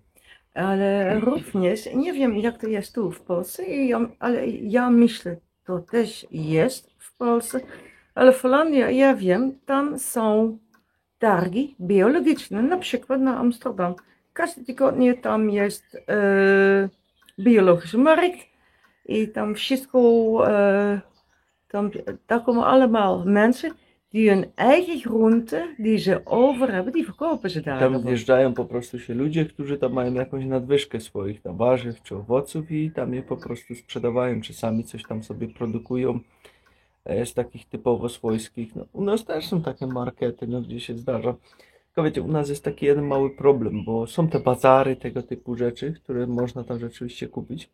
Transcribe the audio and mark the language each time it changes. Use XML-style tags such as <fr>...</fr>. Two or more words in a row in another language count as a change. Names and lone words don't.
<pl>Ale również, nie wiem jak to jest tu w Polsce, ale ja myślę, to też jest w Polsce, ale w Holandii, ja wiem, tam są targi biologiczne, na przykład na Amsterdam. Każdy tygodnie tam jest</pl> <nl>biologische markt</nl> <pl>i tam wszystko, tam,</pl> <nl>daar komen allemaal mensen die hun eigen groenten die ze over hebben, die verkopen ze daar</nl> <pl>Tam</pl> <nl>gewoon.</nl> <pl>wjeżdżają po prostu się ludzie, którzy tam mają jakąś nadwyżkę swoich tam warzyw czy owoców i tam je po prostu sprzedawają, czy sami coś tam sobie produkują. z takich typowo swojskich. No, u nas też są takie markety, no, gdzie się zdarza. Tylko wiecie, u nas jest taki jeden mały problem, bo są te bazary, tego typu rzeczy, które można tam rzeczywiście kupić.</pl>